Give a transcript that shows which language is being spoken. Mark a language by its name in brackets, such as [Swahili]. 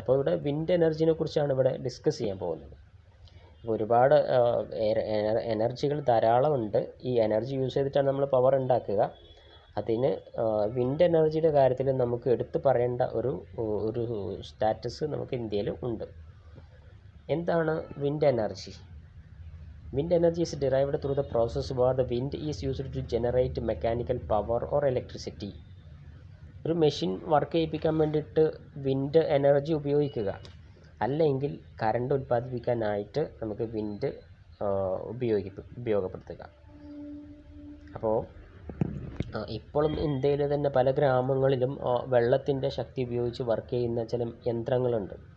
[Malayalam] അപ്പോൾ ഇവിടെ വിൻഡ് എനർജിനെ കുറിച്ചാണ് ഇവിടെ ഡിസ്കസ് ചെയ്യാൻ പോകുന്നത്. ഒരുപാട് എനർജികൾ ധാരാളമുണ്ട്. ഈ എനർജി യൂസ് ചെയ്തിട്ടാണ് നമ്മൾ പവർ ഉണ്ടാക്കുക. അതിന് വിൻഡ് എനർജിയുടെ കാര്യത്തിൽ നമുക്ക് എടുത്തു പറയേണ്ട ഒരു സ്റ്റാറ്റസ് നമുക്ക് ഇന്ത്യയിൽ ഉണ്ട്. എന്താണ് wind energy? [English] Wind energy is derived through the process where the wind is used to generate mechanical power or electricity. [Malayalam] ഒരു മെഷീൻ വർക്ക് ചെയ്യിപ്പിക്കാൻ വേണ്ടിയിട്ട് വിൻഡ് എനർജി ഉപയോഗിക്കുക, അല്ലെങ്കിൽ കറണ്ട് ഉൽപ്പാദിപ്പിക്കാനായിട്ട് നമുക്ക് വിൻഡ് ഉപയോഗപ്പെടുത്തുക. അപ്പോൾ ഇപ്പോഴും ഇന്ത്യയിൽ തന്നെ പല ഗ്രാമങ്ങളിലും വെള്ളത്തിൻ്റെ ശക്തി ഉപയോഗിച്ച് വർക്ക് ചെയ്യുന്ന ചില യന്ത്രങ്ങളുണ്ട്.